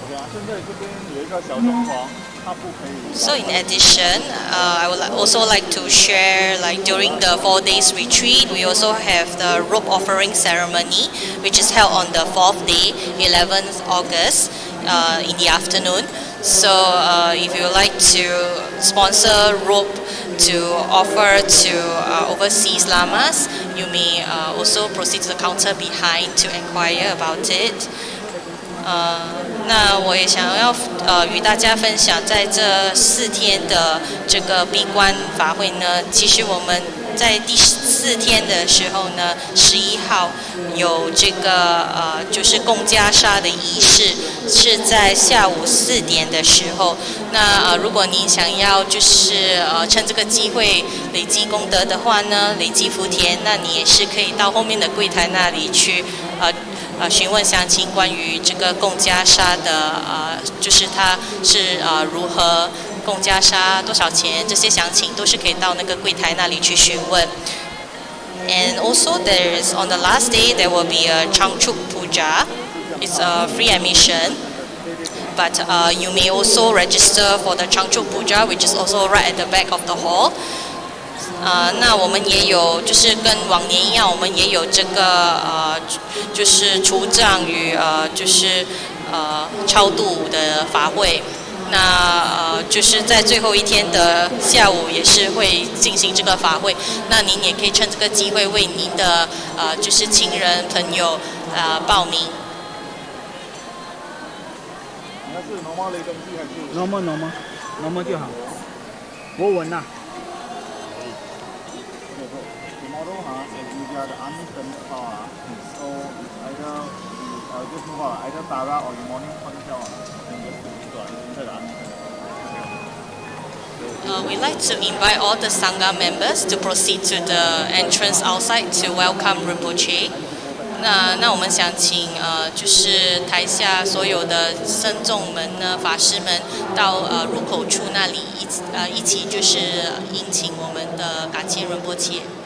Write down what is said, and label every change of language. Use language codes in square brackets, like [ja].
[zh] 现在这边有一个小装潢。 [en] So in addition, I would also like to share, like during the 4 days retreat, we also have the robe offering ceremony, which is held on the 4th day, 11th August, in the afternoon. So if you would like to sponsor robe to offer to overseas lamas, you may also proceed to the counter behind to inquire about it. [zh] 那我也想要与大家分享，在这4天的这个闭关法会呢，其实我们在第4天的时候呢，11号有这个就是供袈裟的仪式，是在下午4点的时候。那如果你想要就是趁这个机会累积功德的话呢，累积福田，那你也是可以到后面的柜台那里去询问详情，关于这个供袈裟的就是它是如何供袈裟多少钱，这些详情都是可以到那个柜台那里去询问。 [en] And also there is on the last day there will be a Changchuk Puja. It's a free admission, but you may also register for the Changchuk Puja, which is also right at the back of the hall. [zh] 那我们也有，就是跟往年一样，我们也有这个就是除障与就是超度的法会。那就是在最后一天的下午也是会进行这个法会。那您也可以趁这个机会为您的就是亲人朋友报名。那是 normal 的东西还是 normal 就好。我稳了。 [en] Tomorrow we are the unfinished power. So either just move on, either Tara or in morning [zh] 放掉 [en] and just inside the unfinished. We'd like to invite all the Sangha members to proceed to the entrance outside to welcome Rinpoche. [zh] 那我们想请就是台下所有的僧众们呢、法师们到入口处那里一起就是迎请我们的噶切仁波切。